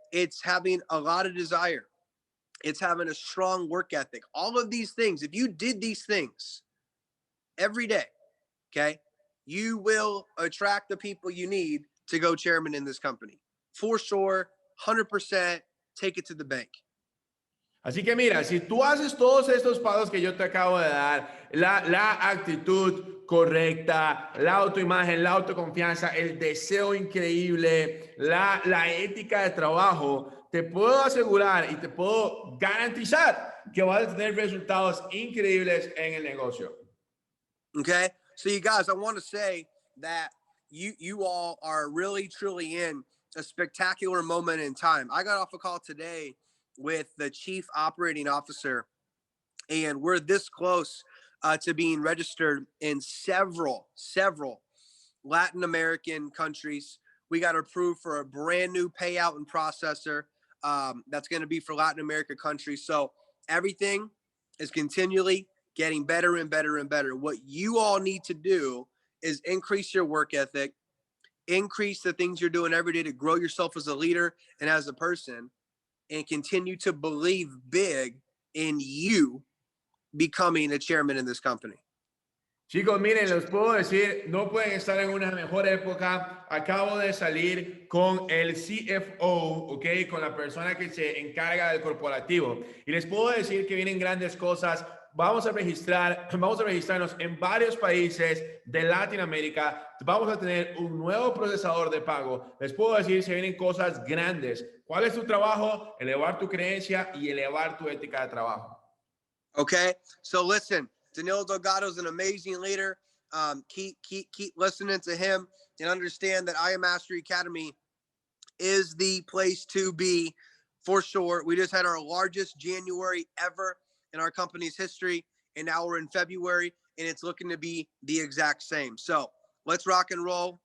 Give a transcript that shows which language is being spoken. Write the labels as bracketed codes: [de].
[en] It's having a lot of desire. It's having a strong work ethic. All of these things, if you did these things every day, okay, you will attract the people you need to go chairman in this company. For sure, 100%, take it to the bank. [es] Así que mira, si tú haces todos estos pasos que yo te acabo de dar, la actitud correcta, la autoimagen, la autoconfianza, el deseo increíble, la ética de trabajo, te puedo asegurar y te puedo garantizar que vas a tener resultados increíbles en el negocio. [en] Okay, so you guys, I want to say that you all are really, truly in a spectacular moment in time. I got off a call today with the chief operating officer, and we're this close to being registered in several Latin American countries. We got approved for a brand new payout and processor that's going to be for Latin America countries. So everything is continually getting better and better and better. What you all need to do is increase your work ethic, increase the things you're doing every day to grow yourself as a leader and as a person, and continue to believe big in you becoming a chairman in this company. [es] Chicos, miren, les puedo decir, no pueden estar en una mejor época. Acabo de salir con el CFO, ¿ok? Con la persona que se encarga del corporativo. Y les puedo decir que vienen grandes cosas. Vamos a registrarnos en varios países de Latinoamérica. Vamos a tener un nuevo procesador de pago. Les puedo decir, se vienen cosas grandes. ¿Cuál es tu trabajo? Elevar tu creencia y elevar tu ética de trabajo. [en] Okay, so listen, Danilo Delgado is an amazing leader. Keep listening to him and understand that I Am Mastery Academy is the place to be for sure. We just had our largest January ever in our company's history, and now we're in February, and it's looking to be the exact same. So Let's rock and roll.